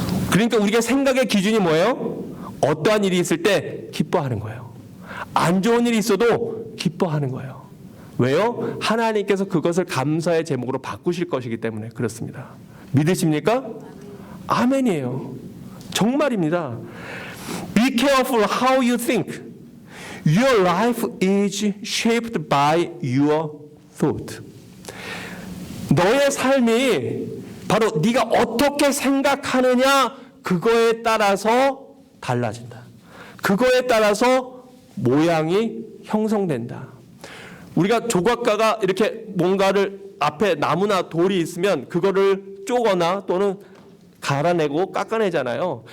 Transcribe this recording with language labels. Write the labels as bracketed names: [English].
[Korean] 그러니까 우리가 생각의 기준이 뭐예요? 어떠한 일이 있을 때 기뻐하는 거예요. 안 좋은 일이 있어도 기뻐하는 거예요. 왜요? 하나님께서 그것을 감사의 제목으로 바꾸실 것이기 때문에 그렇습니다. 믿으십니까? 아멘이에요. 정말입니다. [English] Be careful how you think. Your life is shaped by your thought. [Korean] 너의 삶이 바로 네가 어떻게 생각하느냐 그거에 따라서 달라진다. 그거에 따라서 모양이 형성된다. 우리가 조각가가 이렇게 뭔가를 앞에 나무나 돌이 있으면 그거를 쪼거나 또는 갈아내고 깎아내잖아요.